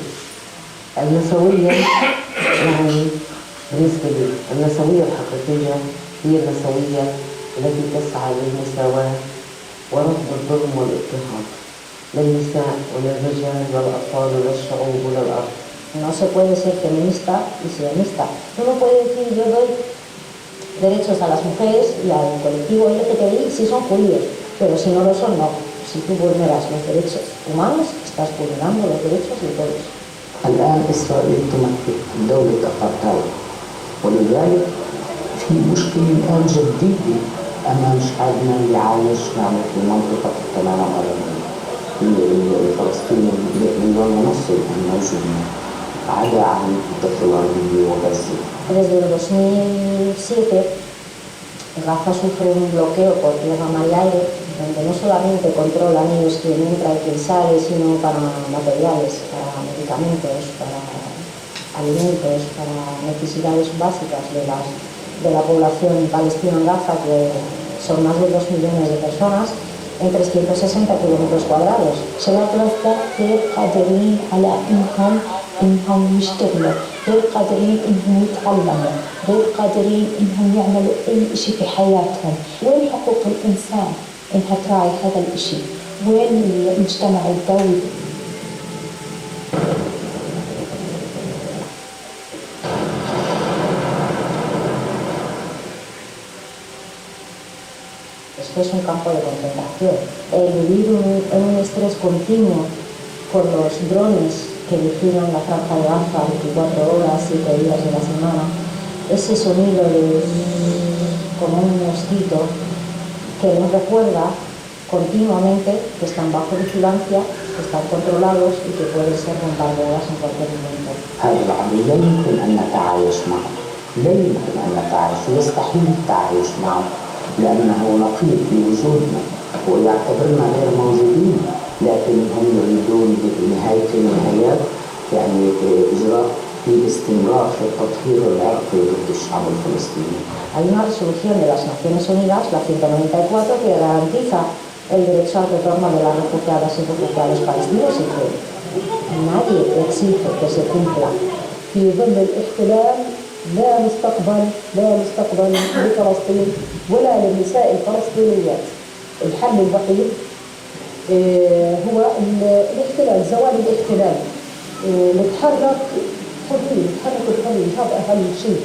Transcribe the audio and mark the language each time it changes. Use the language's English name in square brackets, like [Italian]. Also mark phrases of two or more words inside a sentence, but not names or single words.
[Arabic] النسوية يعني بالنسبة لي النسوية الحقيقية هي النسوية التي تسعى للمساواة ورفض الظلم والاضطهاد للنساء وللرجال والأطفال وللشعوب وللأرض. [Spanish] No se puede ser feminista y sionista. Uno puede decir yo doy derechos a las mujeres y al colectivo LGTBI si son judíos, pero si no lo son, no. Si tú vulneras los derechos humanos, estás vulnerando los derechos de todos. [Arabic] الآن إسرائيل تمثل دولة أبارتايد، ولذلك في مشكلة الآن جدية أمام شعبنا اللي عايش معنا في منطقة التنامة العربية، الفلسطيني مليون ونص الموجودين عدا عن الضفة الغربية وغزة. [Spanish] Desde el 2007, Gaza sufre un bloqueo por tierra, mar y aire, donde no solamente controlan ellos quién entra y quién sale, sino para materiales, para medicamentos, para alimentos, para necesidades básicas de la población palestina en Gaza, que son más de 2 millones de personas, en 360 kilómetros cuadrados. [Arabic] غير قادرين على إنهم يشتغلوا، غير قادرين إنهم يتعلموا، غير قادرين إنهم يعملوا أي شيء في حياتهم. وين حقوق الإنسان إنها تراعي هذا الشيء؟ وين المجتمع الدولي؟ [Spanish] Esto es un campo de concentración. El vivir en un estrés continuo por los drones que vigilan la franja de Gaza 24 horas, 7 días de la semana, ese sonido de con un mosquito que nos recuerda continuamente que están bajo vigilancia, que están controlados y que pueden ser bombardeadas en cualquier momento. [Arabic] هذا العمل لا يمكن أن نتعايش معه، لا يمكن أن نتعايش، يستحيل التعايش معه لأنه نقيض بوجودنا ويعتبرنا غير موجودين، لكن هم يريدون بنهاية النهايات يعني إجراء باستمرار في التطهير العرقي ضد الشعب الفلسطيني. [Spanish] Hay una resolución de las Naciones Unidas, la 194, que garantiza el derecho al retorno de las refugiadas y refugiados palestinos y que nadie exige que se cumpla. [Arabic] في ظل الاحتلال لا مستقبل لفلسطين ولا للنساء الفلسطينيات. الحل الوحيد هو الاحتلال، زوال الاحتلال. نتحرك الحرية، هذا أهم شيء.